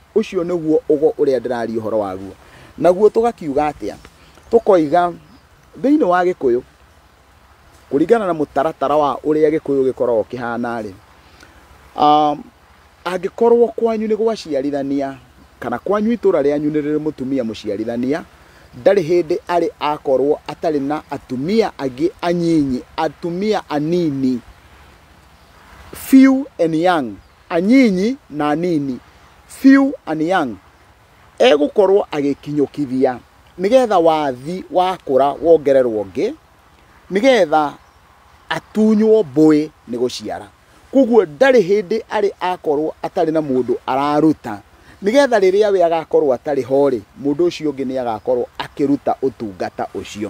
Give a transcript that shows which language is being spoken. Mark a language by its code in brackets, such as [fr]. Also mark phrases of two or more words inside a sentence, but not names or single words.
[ki] Ũcio nĩguo ũgo ũrĩa ndĩraria ũhoro waguo. Naguo tũgakiuga atĩa, tũkoiga thĩinĩ wa Gĩkũyũ kũringana na mũtaratara wa ũrĩa Gĩkũyũ gĩkoragwo kĩhana rĩ, angĩkorwo kwanyu nĩ gwaciarithania kana kwanyu itũra rĩanyu nĩ rĩrĩ mũtumia mũciarithania, ndarĩ hĩndĩ arĩ akorwo atarĩ na atumia angĩ anyinyi, atumia anini, [en] few and young, [ki] anyinyi na anini, [en] few and young, [ki] egũkorwo agĩkinyũkithia nĩgetha wathi wakũra wongererwo ũngĩ, nĩgetha atunywo mbũĩ nĩ gũciara. Koguo ndarĩ hĩndĩ arĩ akorwo atarĩ na mũndũ araruta, nĩgetha rĩrĩa we agakorwo atarĩ ho rĩ, mũndũ ũcio ũngĩ nĩ agakorwo akĩruta ũtungata ũcio.